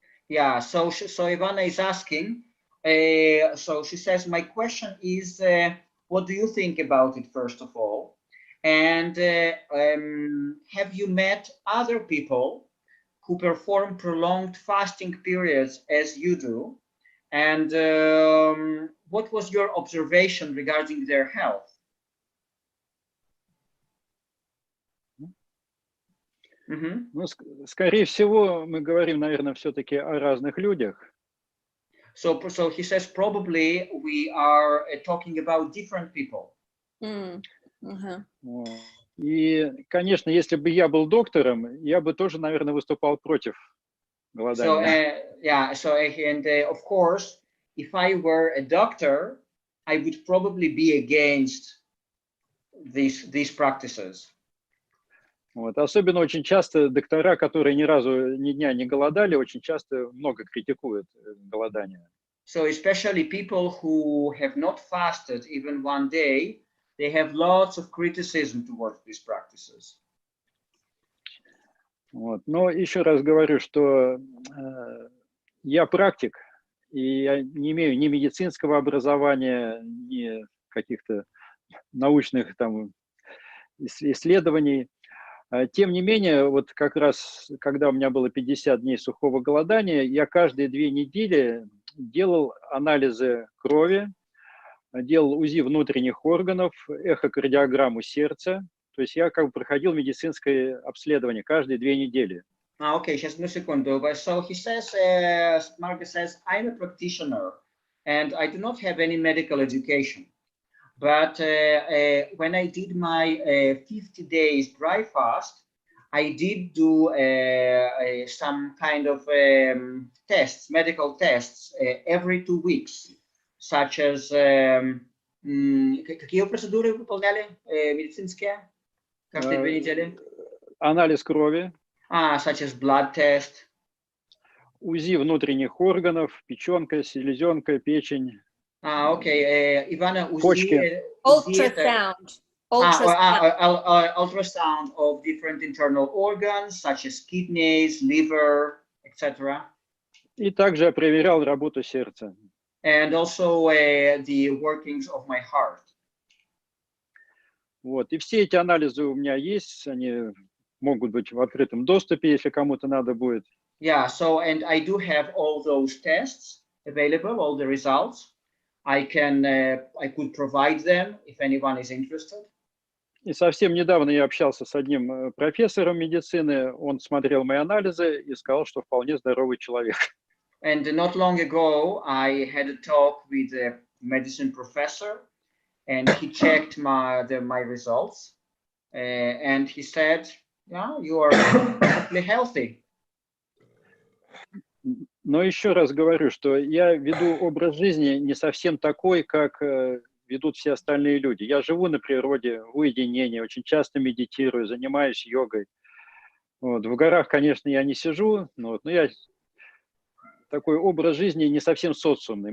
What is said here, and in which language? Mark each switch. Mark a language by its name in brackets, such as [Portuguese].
[English] Yeah, so Ivana is asking, so she says, my question is, what do you think about it, first of all? And have you met other people who perform prolonged fasting periods as you do? And what was your observation regarding their health? [Russian] Ну, скорее всего, мы говорим, наверное, все-таки о разных людях. [English] So he says probably we are talking about different people. [Russian] Вот. И, конечно, если бы я был доктором, я бы тоже, наверное, выступал против голодания. [English] Of course, if I were a doctor, I would probably be against these practices. [Russian] Вот. Особенно очень часто доктора, которые ни разу ни дня не голодали, очень часто много критикуют голодание. [English] So especially people who have not fasted even one day, they have lots of criticism towards these practices. [Russian] Вот. Но еще раз говорю, что я практик, и я не имею ни медицинского образования, ни каких-то научных там исследований. Тем не менее, вот как раз, когда у меня было 50 дней сухого голодания, я каждые 2 недели делал анализы крови, делал УЗИ внутренних органов, эхокардиограмму сердца. То есть я как бы проходил медицинское обследование каждые 2 недели. [English] Okay, just a second. So he says, Marga says, I'm a practitioner and I do not have any medical education. But when I did my 50 days dry fast, I did do some kind of tests, medical tests, every 2 weeks, such as [Russian] какие процедуры выполняли медицинские каждые 2 недели? Анализ крови. [English] Such as blood test. [Russian] УЗИ внутренних органов, печенка, селезенка, печень. [English] Okay. Ivana, [Russian] почки. [English] Ultrasound. Ultrasound of different internal organs, such as kidneys, liver, etc. [Russian] И также я проверял работу сердца. [English] And also the workings of my heart. [Russian] Вот. И все эти анализы у меня есть, они могут быть в открытом доступе, если кому-то надо будет. [English] Yeah, so and I do have all those tests available, all the results. I could provide them if anyone is interested. [Russian] И совсем недавно я общался с одним профессором медицины, он смотрел мои анализы и сказал, что вполне здоровый человек. [English] And not long ago, I had a talk with a medicine professor, and he checked my results, and he said, "Yeah, you are perfectly healthy." [Russian] Но еще раз говорю, что я веду образ жизни не совсем такой, как ведут все остальные люди. Я живу на природе, в уединении, очень часто медитирую, занимаюсь йогой. Вот. В горах, конечно, я не сижу, но я такой образ жизни не совсем социумный.